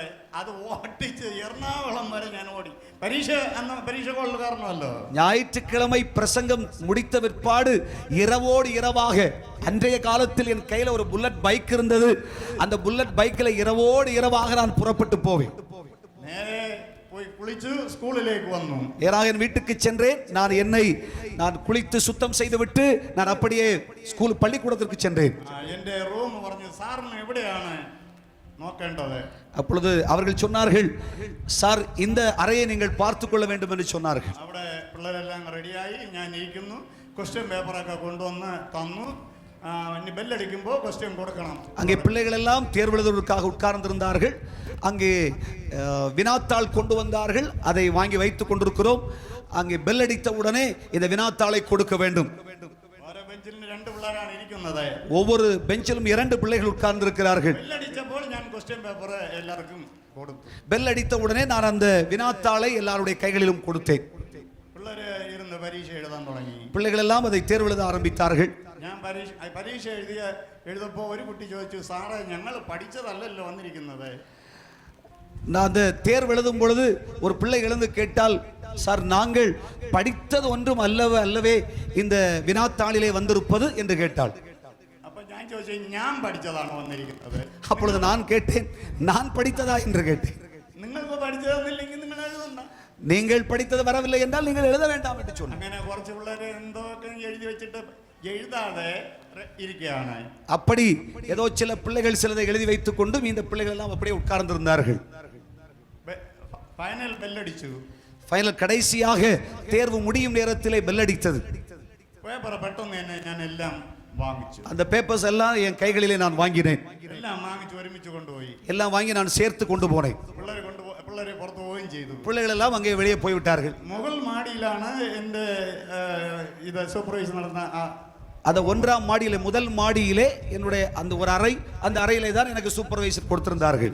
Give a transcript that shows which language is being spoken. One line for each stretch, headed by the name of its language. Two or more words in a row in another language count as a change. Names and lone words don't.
Malayalam: അത് ഓട്ടിച്ച് എറണാകുളം വരെ ഞാൻ ഓടി. പരീക്ഷ കൊള്ളുകാരണമല്ലോ.
Tamil: ஞாயிற்றுக்கிழமை பிரசங்கம் முடித்த பிற்பாடு இரவோடு இரவாக, அன்றைய காலத்தில் என் கையில் ஒரு புல்லட் பைக் இருந்தது. அந்த புல்லட் பைக்கில் இரவோடு இரவாக நான் புறப்பட்டு போவேன்.
Malayalam: നേരെ പോയി കുളിച്ചു സ്കൂളിലേക്ക് വന്നു.
Tamil: நேராக என் வீட்டுக்கு சென்றேன். நான் குளித்து சுத்தம் செய்துவிட்டு நான் அப்படியே ஸ்கூல் பள்ளிக்கூடத்திற்கு சென்றேன்.
Malayalam: എൻ്റെ റൂം പറഞ്ഞു, സാറിന് എവിടെയാണ് നോക്കേണ്ടത്?
Tamil: அப்பொழுது அவர்கள் சொன்னார்கள், சார் இந்த அறையை நீங்கள் பார்த்துக் கொள்ள வேண்டும் என்று சொன்னார்கள்.
Malayalam: അവിടെ പിള്ളേരെല്ലാം റെഡിയായി, ഞാൻ ഇരിക്കുന്നു. ക്വസ്റ്റ്യൻ പേപ്പറൊക്കെ കൊണ്ടുവന്ന് തന്നു. ഇനി ബെല്ലടിക്കുമ്പോൾ ക്വസ്റ്റ്യൻ കൊടുക്കണം.
Tamil: அங்கே பிள்ளைகள் எல்லாம் தேர்வு எழுதுவதற்காக உட்கார்ந்திருந்தார்கள். அங்கே வினாத்தாள் கொண்டு வந்தார்கள். அதை வாங்கி வைத்துக் கொண்டிருக்கிறோம். அங்கே பெல் அடித்த உடனே இந்த வினாத்தாளை கொடுக்க வேண்டும்.
Malayalam: ഓരോ ബെഞ്ചിലും 2 പിള്ളേരാണ് ഇരിക്കുന്നത്.
Tamil: ஒவ்வொரு பெஞ்சிலும் 2 பிள்ளைகள் உட்கார்ந்திருக்கிறார்கள்.
Malayalam: ബെല്ലടിച്ചപ്പോൾ ഞാൻ
English: question paper
Malayalam: എല്ലാവർക്കും കൊടുത്തു.
Tamil: பெல் அடித்த உடனே நான் அந்த வினாத்தாளை எல்லாருடைய கைகளிலும் கொடுத்தேன்.
Malayalam: പിള്ളേര് ഇരുന്ന് പരീക്ഷ എഴുതാൻ തുടങ്ങി.
Tamil: பிள்ளைகள் எல்லாம் அதை தேர்வு எழுத ஆரம்பித்தார்கள்.
Malayalam: ഞാൻ പരീക്ഷ എഴുതപ്പോൾ ഒരു കുട്ടി ചോദിച്ചു, സാറേ ഞങ്ങൾ പഠിച്ചതല്ലല്ലോ വന്നിരിക്കുന്നത്.
Tamil: நான் அந்த தேர்வு எழுதும் பொழுது ஒரு பிள்ளை எழுந்து கேட்டால், சார் நாங்கள் படித்தது ஒன்றும் அல்லவே இந்த வினாத்தாளிலே வந்திருப்பது என்று கேட்டாள். அப்ப நான்
Malayalam: ചോദിച്ചു ഞാൻ പഠിച്ചതാണോ വന്നിരിക്കുന്നത്.
Tamil: அப்பொழுது நான் கேட்டேன், நான் படித்ததா என்று கேட்டேன்.
Malayalam: നിങ്ങൾക്ക് പഠിച്ചതൊന്നുമില്ലെങ്കിൽ നിങ്ങൾ എഴുതണ്ട.
Tamil: நீங்கள் படித்தது வரவில்லை என்றால் நீங்கள் எழுத வேண்டாம் என்று சொன்னார்.
Malayalam: അങ്ങനെ കുറച്ച് പിള്ളേരെ എന്തോക്കെ എഴുതി വെച്ചിട്ട് എഴുതാതെ ഇരിക്കുകയാണ്.
Tamil: அப்படி ஏதோ சில பிள்ளைகள் சிலதை எழுதி வைத்துக் கொண்டு இந்த பிள்ளைகள் எல்லாம் அப்படியே உட்கார்ந்திருந்தார்கள்.
Malayalam: ഫൈനൽ ബെല്ലടിച്ചു.
Tamil: ஃபைனல் கடைசியாக தேர்வு முடியும் நேரத்திலே பெல் அடித்தது.
Malayalam: പേപ്പർ പെട്ടെന്ന് തന്നെ ഞാൻ എല്ലാം വാങ്ങിച്ചു.
Tamil: அந்த பேப்பர்ஸ் எல்லாம் என் கைகளிலே நான் வாங்கினேன்.
Malayalam: എല്ലാം വാങ്ങിച്ചു ഒരുമിച്ച് കൊണ്ടുപോയി.
Tamil: எல்லாம் வாங்கி நான் சேர்த்து கொண்டு போனேன்.
Malayalam: പിള്ളേരെ പുറത്തു പോവുകയും ചെയ്തു.
Tamil: பிள்ளைகள் எல்லாம் அங்கே வெளியே போய்விட்டார்கள்.
Malayalam: മുകൾ മാടിയിലാണ് എൻ്റെ ഇത് സൂപ്പർവൈസ് നടന്ന
Tamil: அந்த 1ஆம் மாடியிலே முதல் மாடியிலே என்னுடைய அந்த ஒரு அறை, அந்த அறையிலே தான் எனக்கு சூப்பர்வைசர் கொடுத்திருந்தார்கள்.